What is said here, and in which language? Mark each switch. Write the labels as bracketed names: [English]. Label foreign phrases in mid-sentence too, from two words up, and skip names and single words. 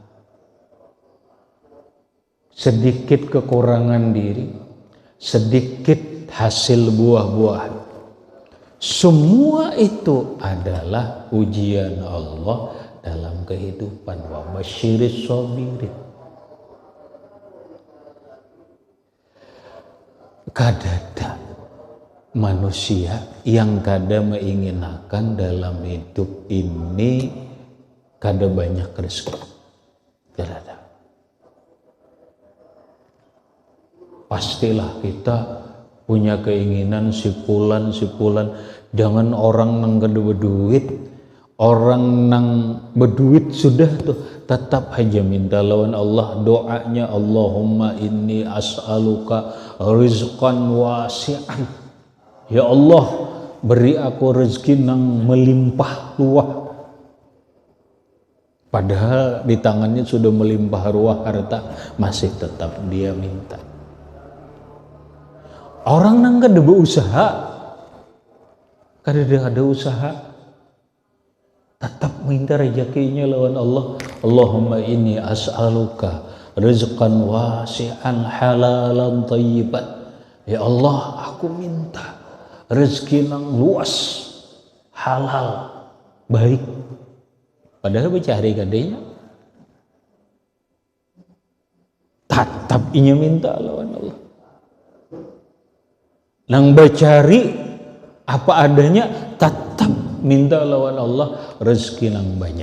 [Banjar] Sedikit kekurangan diri, sedikit hasil buah-buahan. Semua itu adalah ujian Allah dalam kehidupan. [Arabic] وبشر الصابرين. [Banjar] Kadada manusia yang kada menginginkan dalam hidup ini kada banyak rezeki. Kadada. Pastilah kita punya keinginan sipulan, jangan orang nang kada berduit, orang nang berduit sudah tuh tetap aja minta lawan Allah. [Arabic] Doanya اللهم إني أسألك رزقا واسعا, [Banjar] ya Allah beri aku rezeki nang melimpah ruah. Padahal di tangannya sudah melimpah ruah harta, masih tetap dia minta. Orang nang kada berusaha, kada ada usaha, tetap minta rezekinya lawan Allah. [Arabic] اللهم إني أسألك رزقا واسعا حلالا طيبا. [Banjar] Ya Allah, aku minta rezeki nang luas, halal, baik. Padahal bercari kadenya, tetap inya minta lawan Allah. Nang bercari apa adanya, tetap minta lawan Allah rezeki nang banyak.